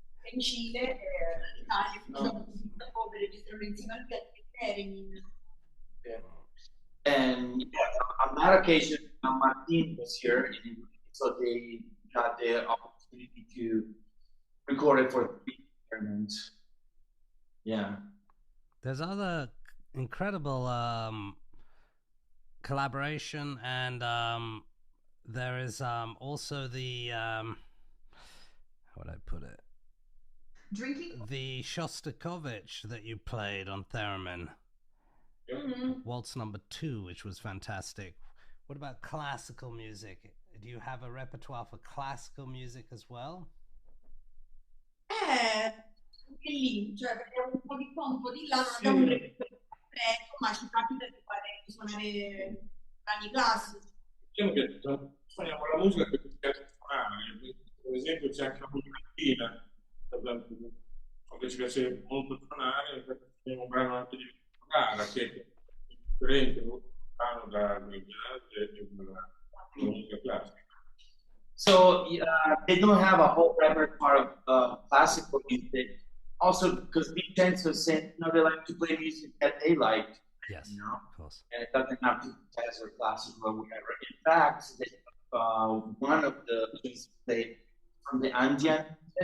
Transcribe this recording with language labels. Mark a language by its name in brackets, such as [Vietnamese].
[Italian] In Cile, Italia, per registrare insieme al Theremin. [English] And on that occasion, Martin was here, so got the opportunity to record it for 3 experiments. Yeah. There's other incredible collaboration, and there is also the how would I put it? Drinking? The Shostakovich that you played on Theremin. Waltz number 2, which was fantastic. What about classical music? Do you have a repertoire for classical music as well? [Italian] Anche lì, cioè perché un po' di qua, un po' di là, non abbiamo un repertorio completo, ma ci capita di suonare brani classici. Diciamo che suoniamo la musica che ci piace suonare, per esempio c'è anche la musica latina, che ci piace molto suonare, suoniamo un brano anche di Gara, che è differente, molto lontano dal jazz e dalla musica classica. [English] So they don't have a whole repertoire of classical music. Also, because Vincenzo said, they like to play music that they like. Yes, of course. And it doesn't have to be jazz or classical or whatever. In fact, one of the pieces played from the Indian